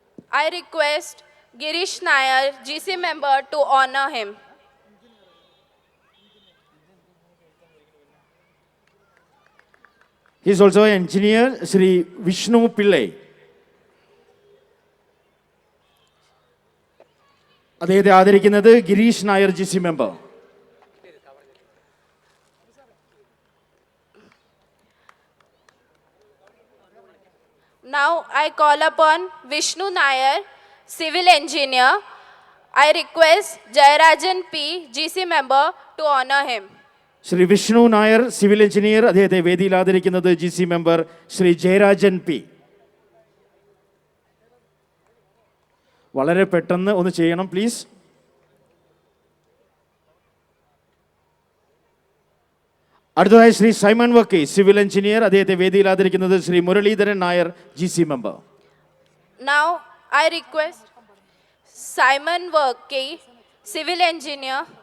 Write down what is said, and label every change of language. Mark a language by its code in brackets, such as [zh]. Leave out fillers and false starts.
[en] I request Girish Nair, GC member, to honor him. He is also an engineer, Shri Vishnu Pillai. [ml] അദ്ദേഹത്തെ ആദരിക്കുന്നത് Girish Nair G C member. [en] Now I call upon Vishnu Nair, civil engineer. I request Jayarajan P, GC member, to honor him. [ml] Shri Vishnu Nair, civil engineer. അദ്ദേഹത്തെ വേദിയിൽ ആദരിക്കുന്നത് G C member Shri Jayarajan P. വളരെ പെട്ടെന്ന് ഒന്ന് ചെയ്യണം please. അടുത്തതായി Shri Simon Varkey, civil engineer. അദ്ദേഹത്തെ വേദിയിൽ ആദരിക്കുന്നത് Shri Muraleedharan Nair, G C member. [en] Now I request Simon Workey, civil engineer.